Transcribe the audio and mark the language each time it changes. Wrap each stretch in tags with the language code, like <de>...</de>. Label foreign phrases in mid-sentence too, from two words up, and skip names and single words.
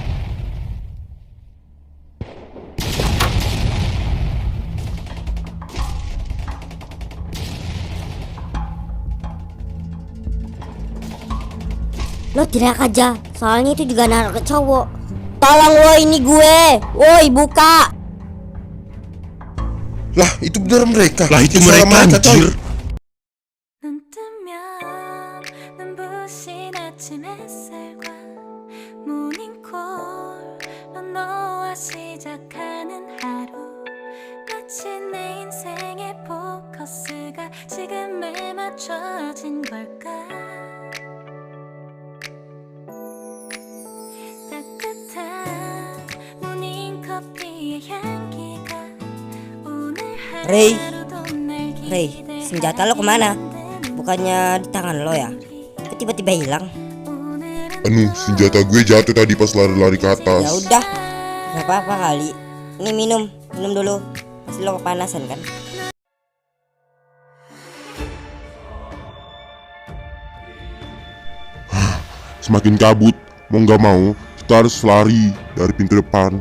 <id>Lo teriak aja, soalnya itu juga naruh ke cowok. Tolong woi, ini gue. Woi, buka. Lah, itu bener mereka. Lah itu suara mereka coy. anjir.</id> <ko>눈 뜨면 눈부신 아침 햇살과 모닝콜로 너와 시작하는 하루 마치 내 인생의 포커스가 지금에 맞춰진 걸까 따뜻한 모닝커피의 향기가 오늘 Ray, 하루도 날</ko> <id>Ray, senjata lo kemana? Bukannya di tangan lo ya? Kok tiba-tiba hilang? Anu, senjata gue jatuh tadi pas lari-lari ke atas. Ya udah, nggak apa-apa kali. Ini minum dulu. Pasti lo kepanasan kan? Semakin kabut, mau nggak mau kita harus lari dari pintu depan.</id>